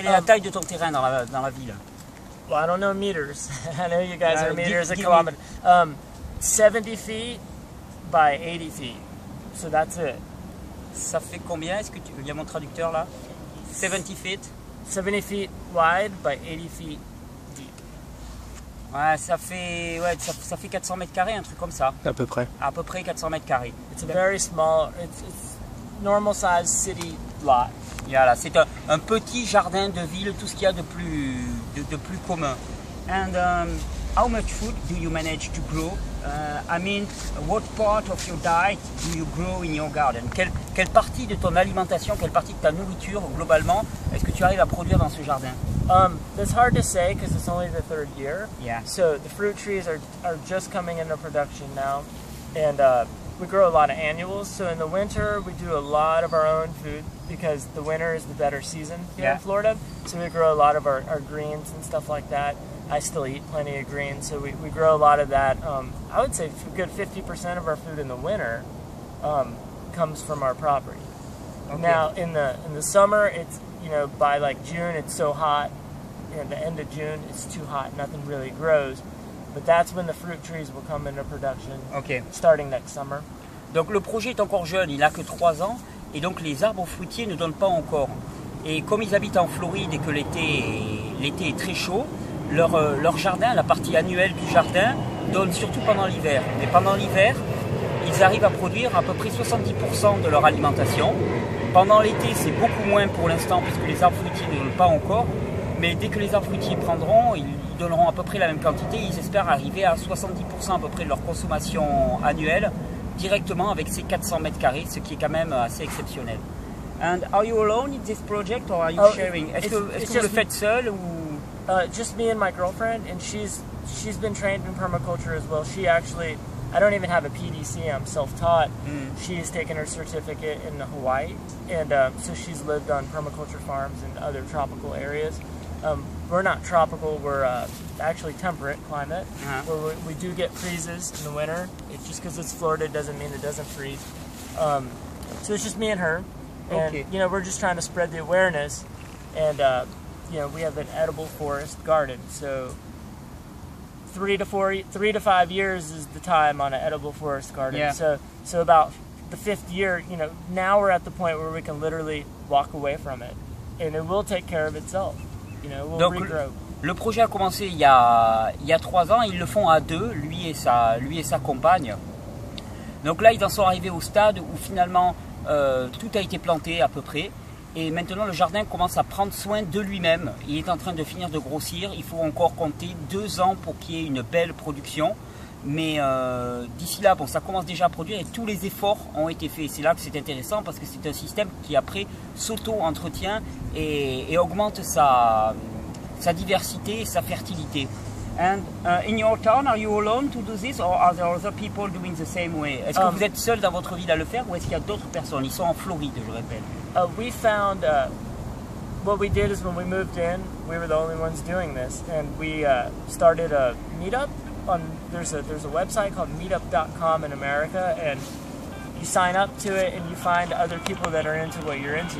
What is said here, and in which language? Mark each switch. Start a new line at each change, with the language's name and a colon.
French: Quelle est la taille de ton terrain dans la ville?
English: Well, I don't know meters. I know you guys are meters a kilometer. 70 feet by 80 feet. So that's it.
French: Ça fait combien? Est-ce que il y a mon traducteur là?
English: 70 feet. 70 feet wide by 80 feet deep.
French: Ouais, ça fait 400 mètres carrés, un truc comme ça. À peu près. À peu près 400 mètres carrés.
English: It's a very small, it's normal size city lot.
French: Voilà, c'est un petit jardin de ville, tout ce qu'il y a de plus commun.
English: And how much food do you manage to grow? I mean, what part of your diet do you grow in your garden?
French: Quelle partie de ton alimentation, quelle partie de ta nourriture globalement est-ce que tu arrives à produire dans ce jardin?
English: That's hard to say because it's only the 3rd year. Yeah. So the fruit trees are just coming into production now, and we grow a lot of annuals. So in the winter, we do a lot of our own food because the winter is the better season here in Florida. So we grow a lot of our greens and stuff like that. I still eat plenty of greens, so we grow a lot of that. I would say a good 50% of our food in the winter comes from our property. Okay. Now in the summer, it's, you know, by like June, it's so hot. At the end of June, it's too hot. Nothing really grows. But that's when the fruit trees will come into production, starting next summer.
French: Donc le projet est encore jeune, il n'a que 3 ans, et donc les arbres fruitiers ne donnent pas encore. Et comme ils habitent en Floride et que l'été est très chaud, leur jardin, la partie annuelle du jardin, donne surtout pendant l'hiver. Mais pendant l'hiver, ils arrivent à produire à peu près 70% de leur alimentation. Pendant l'été, c'est beaucoup moins pour l'instant, puisque les arbres fruitiers ne donnent pas encore. Mais dès que les arbres fruitiers prendront, ils donneront à peu près la même quantité. Ils espèrent arriver à 70% à peu près de leur consommation annuelle, directement avec ces 400 mètres carrés, ce qui est quand même assez exceptionnel.
English: And are you alone in this project or are you sharing?
French: Est-ce que vous le faites seul ou?
English: Just me and my girlfriend, and she's been trained in permaculture as well. She actually, I don't even have a PDC, I'm self-taught. She's taken her certificate in Hawaii, and so she's lived on permaculture farms in other tropical areas. We're not tropical, we're actually temperate climate, where we do get freezes in the winter. Just because it's Florida doesn't mean it doesn't freeze. So it's just me and her, and you know, we're just trying to spread the awareness, and you know, we have an edible forest garden, so 3 to 5 years is the time on an edible forest garden. Yeah. So about the 5th year, you know, now we're at the point where we can literally walk away from it, and it will take care of itself. You know, we'll regrow.
French: Le projet a commencé il y a 3 ans. Ils le font à 2, lui et sa compagne. Donc là, ils en sont arrivés au stade où finalement tout a été planté à peu près. Et maintenant, le jardin commence à prendre soin de lui-même. Il est en train de finir de grossir. Il faut encore compter 2 ans pour qu'il y ait une belle production. Mais d'ici là, bon, ça commence déjà à produire et tous les efforts ont été faits. C'est là que c'est intéressant parce que c'est un système qui après s'auto-entretient et augmente sa diversité et sa fertilité.
English: And in your town, are you alone to do this or are there other people doing the same way?
French: Est-ce que vous êtes seul dans votre ville à le faire ou est-ce qu'il y a d'autres personnes? Ils sont en Floride, je répète.
English: We found, what we did is when we moved in, we were the only ones doing this, and we started a meetup. There's a website called meetup.com in America, and you sign up to it and you find other people that are into what you're into.